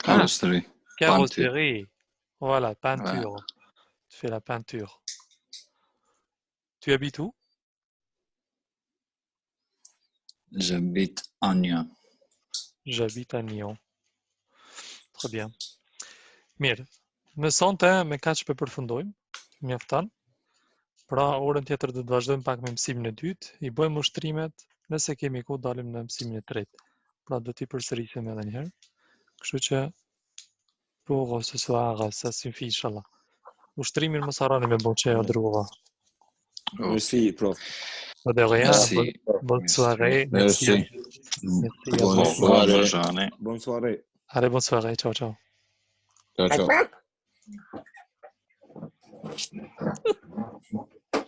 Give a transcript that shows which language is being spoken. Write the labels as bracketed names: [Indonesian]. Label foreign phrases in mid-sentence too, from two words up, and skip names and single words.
[French] Carrosserie. Carrosserie. Voilà, peinture. Ouais. Tu fais la peinture. Tu habites où? J'habite à Nyon. J'habite à Nyon. Très bien. [Albanian] Mirë, në sonte me kaq po përfundojmë. Mjafton. Pra, orën tjetër do të vazhdojmë pak me mësimin e dytë, i bëjmë ushtrimet, nëse kemi kohë dalim në mësimin e tretë. Pra, do t'i përsërisim edhe një herë. Kështu që [French] pour ce soir, ça suffit, [Albanian] inshallah. Ushtrimin mos harroni me boçë o druva. [French] Merci, prof. Pas de rien. Merci. Bonne soirée. Merci. Merci. Bonne journée. Bonne soirée. Allez, bonne soirée. Ciao, ciao. Ciao, ciao.